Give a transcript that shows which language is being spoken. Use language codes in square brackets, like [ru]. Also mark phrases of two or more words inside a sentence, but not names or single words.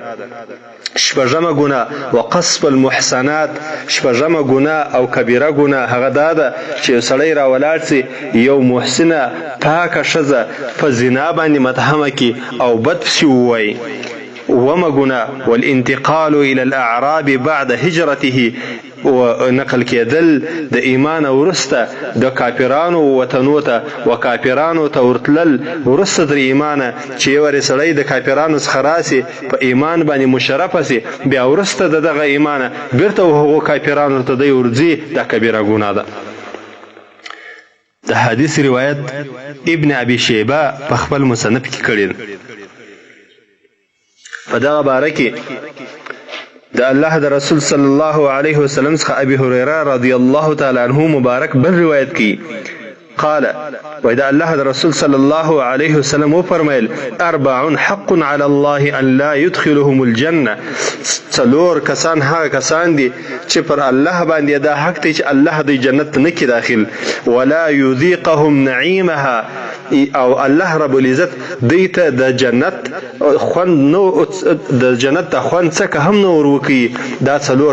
[ps] شپږمه ګناه [ar] وقصف المحسنات. [ps] شپږمه ګناه او کبیره ګناه هغه دا ده چې یو سړی راولاړ سي، یو محسنه پاکه ښځه په زنا باندې متهمه کي او بد پسې ووایي. اومه ګناه [ar] والانتقال الى الاعراب بعد هجرته. [ps] ونقل کېدل د ایمان وروسته د کافرانو وطنو ته و کافرانو ته ورتلل وروسته تر ایمانه، چې یو سړی د کافرانو څخه راسي په ایمان باندې مشرفه سي، بیا وروسته د دغه ایمانه بیرته هغو کافرانو ته دی ورځي، دا کبیره ګناه ده. د حدیث روایت ابن ابي شیبه په خپل مصنف کې کړی. په دغه باره کې د الله د رسول [ar] صلی الله علیه وسلم څخه ابي هريره رضی الله تعالی عنه [ps] مبارک بل روایت کی [ar] قال: وإذا الله الرسول صلى الله عليه وسلم وفرمایل: اربع حق على الله ان لا يدخلهم الجنه. [ps] څلور کسان هغه کسان دي چې پر الله باندې دا حق دی چې الله د جنت نه کې داخل، [ar] ولا يذيقهم نعيمها، [ps] او الله رب العزت دیته د جنت خوند نو د جنت خوند څخه هم نور وکي.